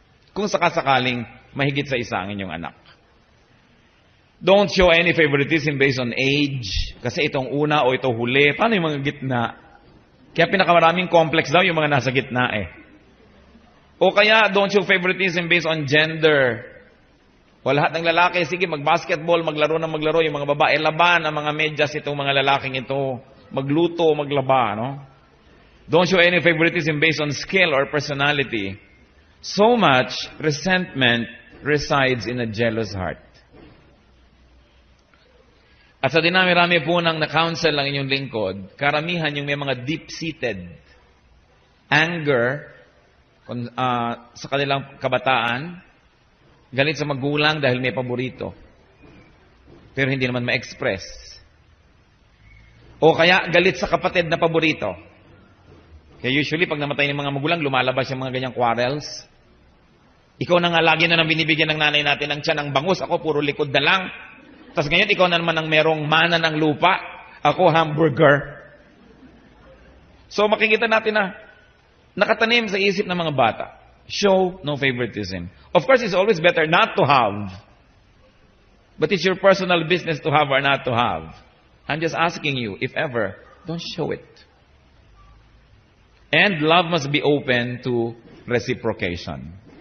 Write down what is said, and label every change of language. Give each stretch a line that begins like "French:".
Filipino: Kung sakasakaling mahigit sa isa ang inyong anak.
English: Don't show any favoritism based on age.
Filipino: Kasi itong una o ito huli. Paano yung mga gitna? Kaya pinakamaraming complex daw yung mga nasa gitna eh. O kaya
English: don't show favoritism based on gender.
Filipino: O lahat ng lalaki, sige, mag-basketball, maglaro na maglaro. Yung mga babae, laban ang mga medyas itong mga lalaking ito. Magluto, maglaba, no?
English: Don't show any favoritism based on skill or personality. So much resentment resides in a jealous heart.
Filipino: At sa dinami-rami po ng na-counsel ng inyong lingkod, karamihan yung may mga deep-seated anger sa kanilang kabataan, galit sa magulang dahil may paborito. Pero hindi naman ma-express. O kaya galit sa kapatid na paborito. Kaya usually pag namatay ng mga magulang, lumalabas yung mga ganyang quarrels. Ikaw na nga lagi na nang binibigyan ng nanay natin ng tiyan ng bangus. Ako puro likod na lang. Tapos ngayon ikaw na naman ang merong mana ng lupa. Ako hamburger. So makikita natin na nakatanim sa isip ng mga bata.
English: Show no favoritism. Of course, it's always better not to have. But it's your personal business to have or not to have. I'm just asking you, if ever, don't show it. And love must be open to reciprocation.